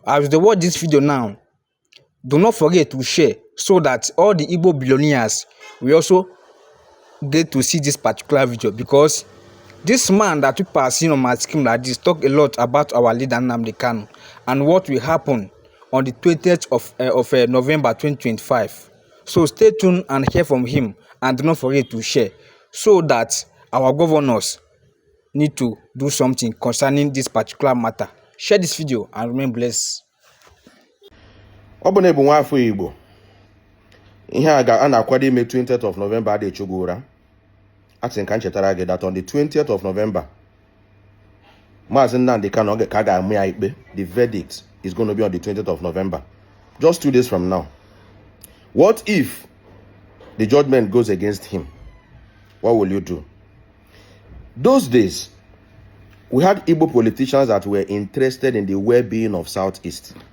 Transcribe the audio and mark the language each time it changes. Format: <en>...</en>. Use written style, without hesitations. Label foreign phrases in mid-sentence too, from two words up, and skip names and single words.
<en>As you watch this video now, do not forget to share so that all the Igbo billionaires will also get to see this particular video, because this man that people are seeing on my screen like this talk a lot about our leader Nnamdi Kanu and what will happen on the 20th of November 2025. So stay tuned and hear from him, and do not forget to share so that our governors need to do something concerning this particular matter. Share this video and remain blessed.</en> <ig>Obone bụ nwafọ Igbo. Ihe a na-akwado ime</ig> <en>20th of November</en> <ig>adị chugura. Atin ka nchetara gị</ig> <en>that on the 20th of November,</en> <ig>Maazị Nnamdi Kanu ka ga-amụ ya ikpe.</ig> <en>The verdict is going to be on the 20th of November. Just 2 days from now. What if the judgment goes against him? What will you do? Those days, we had Igbo politicians that were interested in the well-being of Southeast.</en>